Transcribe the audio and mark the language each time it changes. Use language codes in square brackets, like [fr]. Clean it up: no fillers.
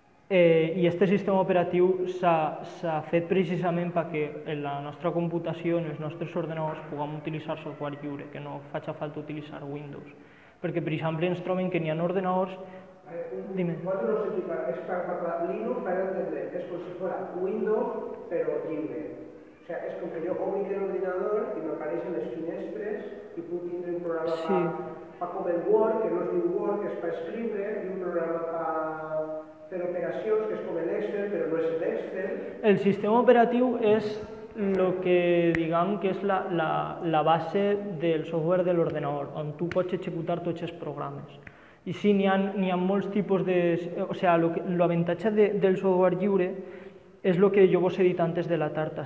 [ca] I aquest sistema operatiu s'ha fet precisament perquè en la nostra computació, en els nostres ordenadors, puguem utilitzar software lliure, que no faci falta utilitzar Windows. Perquè, per exemple, ens trobem que n'hi ha ordenadors... [es] Dime. [ca] Quan no sé si és per Linux, per entendre, és com si fos Windows, però lliure. [es] O sea, es como que yo obro el ordenador y me aparecen las finestras y puedo tener un programa para comer Word, que no es un Word, que es para escribir, y un programa para hacer operaciones, que es como el Excel, pero no es el Excel. El sistema operativo es lo que [ca] digam que és la base del software de l'ordenador, on tu pots executar tots els programes. I sí, n'hi ha molts tipus de... [es] O sea, [ca] l'avantatge del software lliure és el que jo vos he dit antes de la tarta.